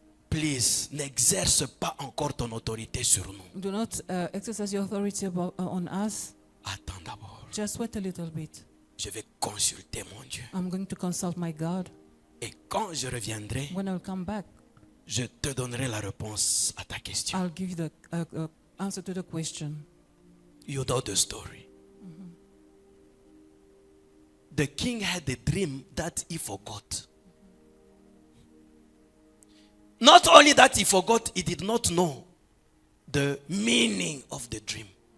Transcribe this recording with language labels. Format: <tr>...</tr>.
<fr>please, n'exerce pas encore ton autorité sur nous.</fr> <en>do not exercise your authority on us.</en> <fr>Attends d'abord.</fr> <en>Just wait a little bit.</en> <fr>Je vais consulter mon Dieu.</fr> <en>I'm going to consult my God.</en> <fr>Et quand je reviendrai,</fr> <en>When I'll come back,</en> <fr>je te donnerai la réponse à ta question.</fr> <en>I'll give you the answer to the question. You know the story. The king had a dream that he forgot. Not only that he forgot, he did not know the meaning of the dream.</en>